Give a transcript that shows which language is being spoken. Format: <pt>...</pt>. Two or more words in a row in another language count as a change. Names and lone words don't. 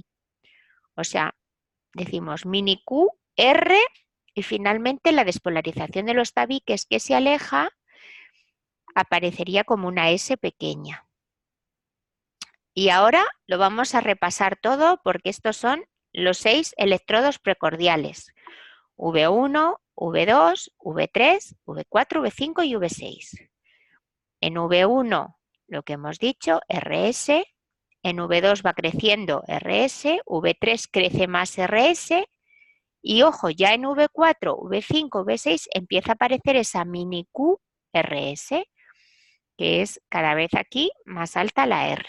<es>O sea, decimos mini Q, R, y finalmente la despolarización de los tabiques que se aleja aparecería como una S pequeña. Y ahora lo vamos a repasar todo porque estos son los 6 electrodos precordiales. V1, V2, V3, V4, V5 y V6. En V1, lo que hemos dicho, RS, en V2 va creciendo RS, V3 crece más RS Y ojo, ya en V4, V5, V6 empieza a aparecer esa mini QRS, que es cada vez aquí más alta la R.</es>